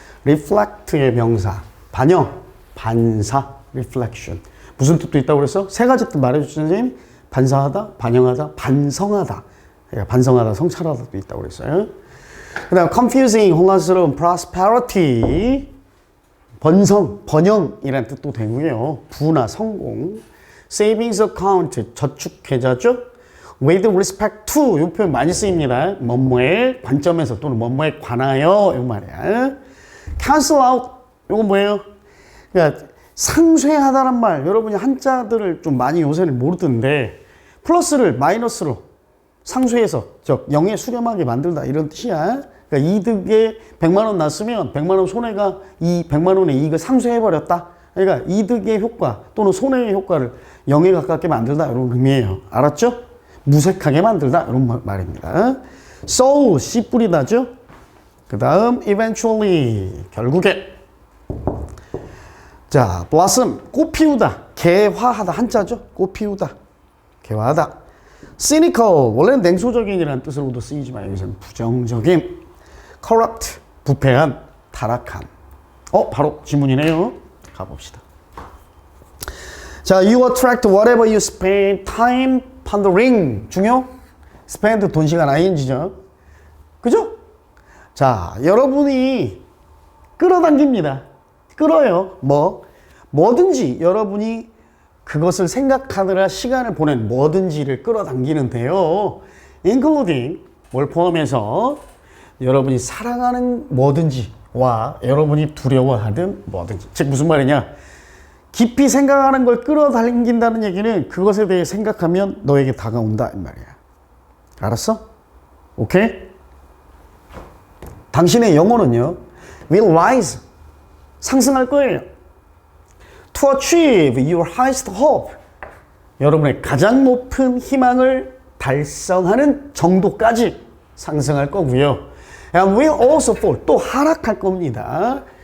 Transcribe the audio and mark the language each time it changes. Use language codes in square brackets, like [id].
[ko] reflect의 명사. 반영, 반사, reflection. 무슨 뜻도 있다고 그랬어? 세 가지 뜻 말해주신 선생님. 반사하다, 반영하다, 반성하다. 그러니까 반성하다, 성찰하다도 있다고 그랬어요. 그 다음 confusing, 혼란스러운 prosperity. 번영이라는 뜻도 되고요. 부나 성공. savings account, 저축계좌죠. [en] with respect to, [ko] 이 표현 많이 쓰입니다. 뭐뭐에 관점에서 또는 뭐뭐에 관하여, 이 말이야. cancel out, 이건 뭐예요? 그러니까 상쇄하다란 말, 여러분이 한자들을 좀 많이 요새는 모르던데 플러스를 마이너스로 상쇄해서 즉 0에 수렴하게 만들다 이런 뜻이야. 그러니까 이득에 100만 원 났으면 100만 원 손해가 이 100만 원의 이익을 상쇄해버렸다. 그러니까 이득의 효과 또는 손해의 효과를 0에 가깝게 만들다 이런 의미예요. 알았죠? 무색하게 만들다 이런 말입니다. sow, 씨 뿌리다죠. 그 다음 eventually, 결국에. 자, blossom, 꽃 피우다, 개화하다, 한자죠. 꽃 피우다, 개화하다. cynical, 원래는 냉소적인이라는 뜻으로도 쓰이지만 여기서는 부정적인. corrupt, 부패한, 타락한. 바로 지문이네요. 가봅시다. [en] 자, you attract whatever you spend time pondering. [ko] 중요? spend, 돈, 시간, ing죠. 그죠? 자, 여러분이 끌어당깁니다. 끌어요. 뭐든지 여러분이 그것을 생각하느라 시간을 보낸 뭐든지를 끌어당기는데요. including, 뭘 포함해서 여러분이 사랑하는 뭐든지와 여러분이 두려워하는 뭐든지. 즉 무슨 말이냐? 깊이 생각하는 걸 끌어당긴다는 얘기는 그것에 대해 생각하면 너에게 다가온다 이 말이야. 알았어? 오케이? 당신의 영혼은요, [en] will rise, [ko] 상승할 거예요. [en] To achieve your highest hope, [ko] 여러분의 가장 높은 희망을 달성하는 정도까지 상승할 거고요. [en] And will also fall, [ko] 또 하락할 겁니다.